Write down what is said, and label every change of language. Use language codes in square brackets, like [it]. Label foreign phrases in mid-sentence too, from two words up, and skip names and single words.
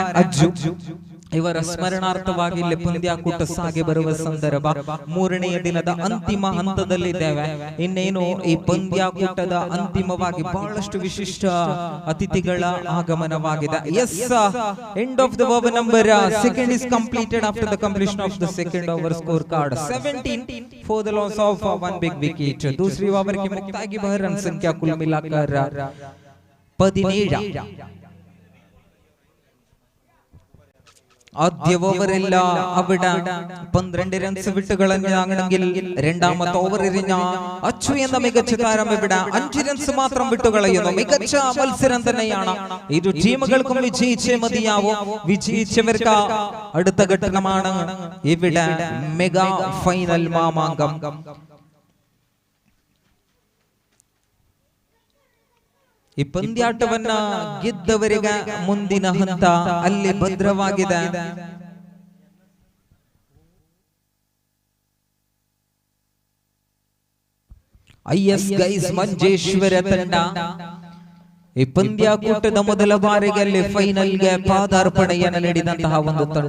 [kn] ಅಜ್ಜು ಇವರ ಸ್ಮರಣಾರ್ಥವಾಗಿ ಇಲ್ಲಿ ಪಂದ್ಯಾಕೂಟ ಸಾಗಿ ಬರುವ ಸಂದರ್ಭ. 3ನೇ ದಿನದ ಅಂತಿಮ ಹಂತದಲ್ಲಿದ್ದೇವೆ. ಇನ್ನೇನು ಈ ಪಂದ್ಯಾಕೂಟದ ಅಂತಿಮವಾಗಿ ಬಹಳಷ್ಟು ವಿಶಿಷ್ಟ ಅತಿಥಿಗಳ ಆಗಮನವಾಗಿದೆ. [en] yes, end of the over number 2 is completed after the completion of the second over scorecard. 17 for the loss of one big wicket. [hi] दूसरी ओवर की मुक्ताई की रन संख्या कुल मिलाकर 17. [ml] ആദ്യ ഓവറില്ല അവിടെ 12 റൺസ് വിട്ടുകളഞ്ഞാണെങ്കിൽ രണ്ടാമത്തെ ഓവർ എറിഞ്ഞ അച്ചു എന്ന മികച്ച താരം ഇവിടെ 5 റൺസ് മാത്രം വിട്ടുകളയുന്നു. മികച്ച മത്സരം തന്നെയാണ്. ഇരു ടീമുകൾക്കും വിജയിച്ചേ മതിയാവും. വിജയിച്ചവർക്ക് അടുത്ത ഘട്ടമാണ് ഇവിടെ മെഗാ ഫൈനൽ മാമാങ്കം. [kn] ಈ ಪಂದ್ಯಾಟವನ್ನ ಗೆದ್ದವರಿಗೆ ಮುಂದಿನ ಹಂತ ಅಲ್ಲಿ ಭದ್ರವಾಗಿದೆ. ಐಎಸ್ ಗೈಸ್ ಮಂಜೇಶ್ವರ ತಂಡ ಈ ಪಂದ್ಯಾಕೂಟದ ಮೊದಲ ಬಾರಿಗೆ ಅಲ್ಲಿ ಫೈನಲ್ಗೆ ಪಾದಾರ್ಪಣೆಯನ್ನು ನೀಡಿದಂತಹ ಒಂದು ತಂಡ.